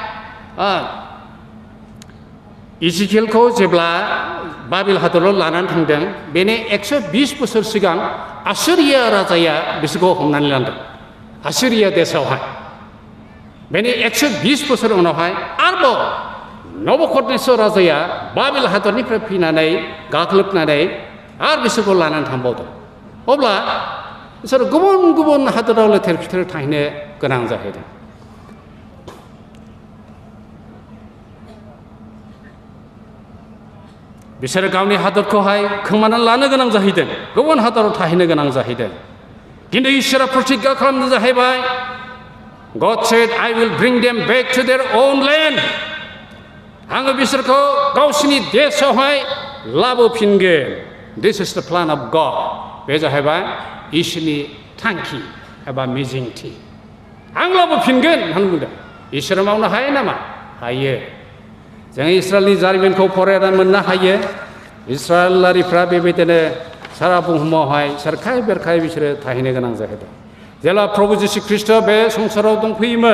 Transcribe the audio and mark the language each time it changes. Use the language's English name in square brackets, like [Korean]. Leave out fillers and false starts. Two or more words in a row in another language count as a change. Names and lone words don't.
[Bodo] इजिकेलखौ जेब्ला बाबिल हादराव लानानै थांदों बेनि 120 बोसोर सिगां आसिरिया राजाया बिसोरखौ हमनानै लांदों आसिरिया देशआवहाय बेनि 120 बोसोर उनावहाय आरोबाव नबुकदनेस्वर राजाया बाबिल हादरनिफ्राय फैनानै गाग्लोबनानै आरो बिसोरखौ लानानै थांबावदों अब्ला बिसोर गुबुन गुबुन हादराव लेथेर फेथेर थाहैनो गोनां जाहैदों बिसोरो गावनि हादरखौहाय खोमानानै लानो गोनां जाहैदों गुबुन हादराव थाहैनो गोनां जाहैदों खिन्थु इसोरा प्रतिज्ञा खालामनो जाहैबाय [English] God said I will bring them back to their own land [Bodo] आङो बिसोरखौ गावसिनि देशआवहाय लाबोफिनगोन [English] This is the plan of God [Bodo] बे जाहैबाय इसोरनि थांखि एबा मिजिंथि आं लाबोफिनगोन होननानै बुंदों इसोरा मावनो हायो नामा हायो जों इस्राएलनि जारिमिनखौ फरायनानै मोननो हायो इस्राएलारिफ्रा बेबायदिनो सारा बुहुमावहाय सोरखाय बेरखाय बिसोरो थाहैनो गोनां जाहैदों जेब्ला प्रभु जिशु ख्रीष्ट बे संसाराव दंफैयोमोन